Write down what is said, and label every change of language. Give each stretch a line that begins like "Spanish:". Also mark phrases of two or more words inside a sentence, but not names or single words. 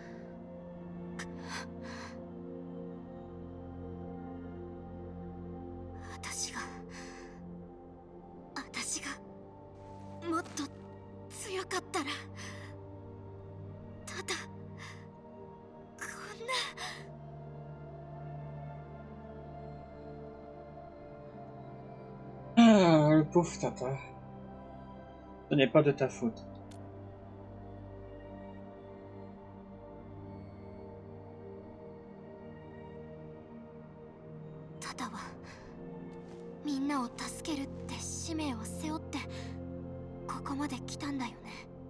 Japanese: 私がもっと強かったら、ただこんな。
French: Ah, le pauvre Tata. Ce n'est pas de ta faute.
Japanese: タタはみんなを助けるって使命を背負ってここまで来たんだよね。